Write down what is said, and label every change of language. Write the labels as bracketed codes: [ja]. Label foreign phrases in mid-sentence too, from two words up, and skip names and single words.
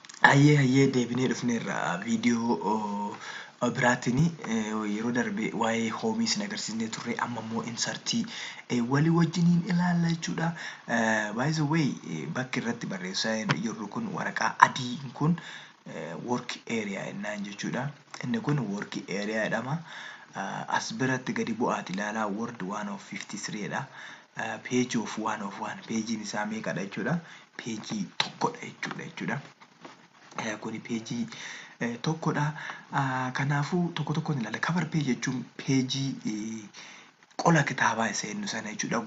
[om] Ayyee deebinee dhufneerra viidiyoo biraatini yeroo darbe waa'ee hoomii isin agarsiisnee turre amma immoo insartii walii wajjiniin ilaalla jechuudha. [en] By the way [om] bakki irratti barreessaa jirru kun waraqaa adiin kun [en] work area [om] jennaan jechuudha. Inni kun [en] work area [om] jedhama. As biratti gadi bu'aati ilaalaa word 153 dha. [en] Page of [om] 101 peejiin isaa meeqadha jechuudha. Peejii tokkodha jechuudha. Kuni peejii tokkodha. Kanaafuu tokko tokkoon ilaalla. [en] Cover page [om] jechuun peejii qola kitaabaa isa jennu sana jechuudha.